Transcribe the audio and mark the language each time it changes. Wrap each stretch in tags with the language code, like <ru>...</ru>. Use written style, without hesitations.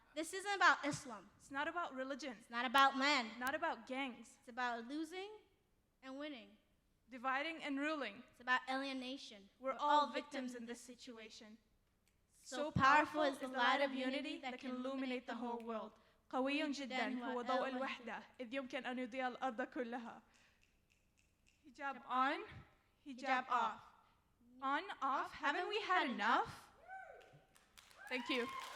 <en>This isn't about Islam. It's not about religion. It's not about land. Not about gangs. It's about losing and winning. Dividing and ruling. It's about alienation. We're all victims in this situation. So powerful is the light of unity that can illuminate the whole world.</en> <ar>قوي جدا هو ضوء الوحدة إذ يمكن أن يضيء الأرض كلها.</ar> <en>Hijab on, hijab off. On, off, haven't we had enough? Thank you.</en>